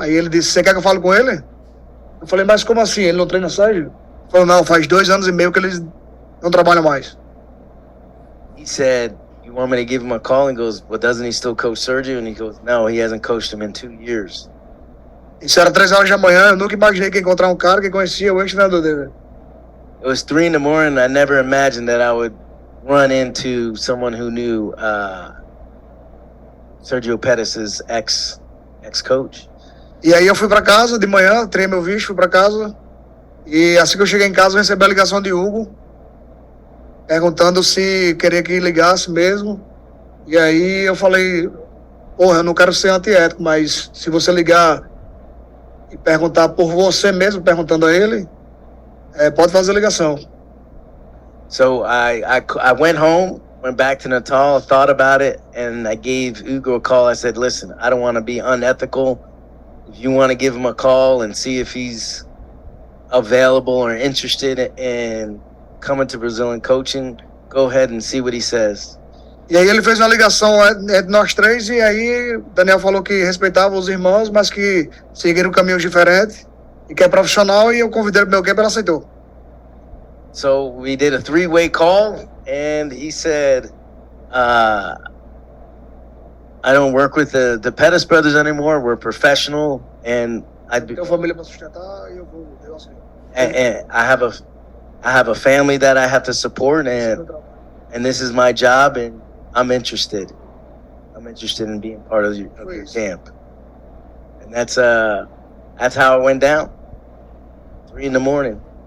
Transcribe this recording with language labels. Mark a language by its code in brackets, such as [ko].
[pt] Aí ele disse, você quer que eu fale com ele? Eu falei, mas como assim? Ele não treina Sérgio? Ele falou, não, faz 2 anos e meio que eles não trabalham mais. [en] He said, you want me to give him a call? And he goes, well, doesn't he still coach Sergio? And he goes, no, he hasn't coached him in 2 years. [pt] Isso era 3 horas da manhã, eu nunca imaginei que ia encontrar um cara que conhecia o ex-treinador dele. [en] It was 3 in the morning. I never imagined that I would run into someone who knew Sergio Pettis' ex-coach. [pt] E aí eu fui pra casa de manhã, tirei meu visto, fui pra casa. E assim que eu cheguei em casa, eu recebi a ligação de Hugo, perguntando se queria que ligasse mesmo. E aí eu falei, porra, eu não quero ser antiético, mas se você ligar e perguntar por você mesmo, perguntando a ele, pode fazer a ligação. [en] So I went home, went back to Natal, thought about it, and I gave Hugo a call. I said, listen, I don't want to be unethical. If you want to give him a call and see if he's available or interested in coming to Brazil and coaching, go ahead and see what he says. [pt] E aí ele fez uma ligação entre nós 3, e aí Daniel falou que respeitava os irmãos, mas que seguiram caminhos diferentes e que é profissional, e eu convidei ele pro meu camp e ele aceitou. [en] So we did a 3-way call, and he said, I don't work with the Pettis brothers anymore. We're professional, and [pt] Tenho família para sustentar e eu aceito. [en] and I have a family that I have to support, and this is my job, and I'm interested. I'm interested in being part of your camp, and that's how it went down. 3 in the morning.